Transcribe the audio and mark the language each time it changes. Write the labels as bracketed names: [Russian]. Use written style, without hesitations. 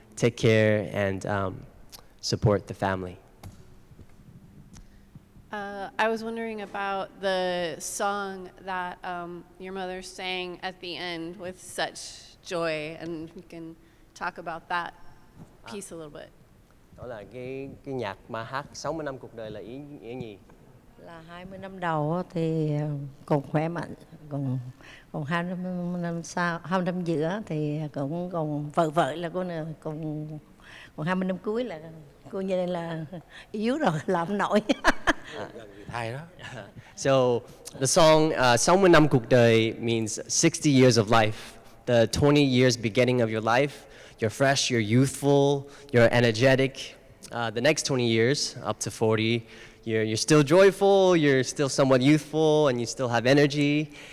[English] take care and support the family. I was wondering about the song that your mother sang at the end with such joy, and we can talk about that piece a little bit. [Vietnamese] Đó là cái nhạc mà hát 60 năm cuộc đời là ý nghĩa gì? Là 20 năm đầu á thì còn khỏe mạnh, còn 20 năm sau, 20 năm giữa thì cũng còn vợ là cô này, còn 20 năm cuối là cô như là yếu rồi, làm không nổi. Hay đó. [English] So the song [Vietnamese] 60 năm cuộc đời [English] means 60 years of life. The 20 years beginning of your life, you're fresh, you're youthful, you're energetic. The next 20 years, up to 40, you're still joyful, you're still somewhat youthful, and you still have energy.